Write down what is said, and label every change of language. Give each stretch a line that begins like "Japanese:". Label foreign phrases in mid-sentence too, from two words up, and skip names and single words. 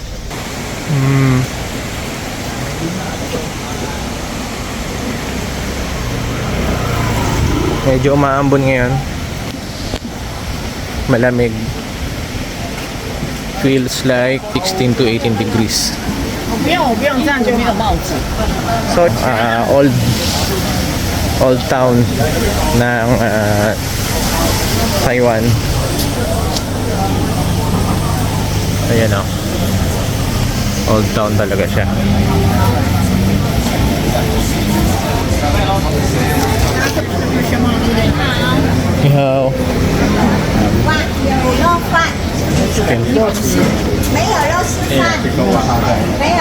Filipino: Medyo umaambon ngayon. Malamig.
English: Feels like 16 to 18 degrees.
Filipino: So,
English: old town
Filipino: ng Taiwan. Ayan o.
English: Old town
Filipino: talaga siya.
Chinese: Ni hao. 有肉饭，没有肉丝饭，没有。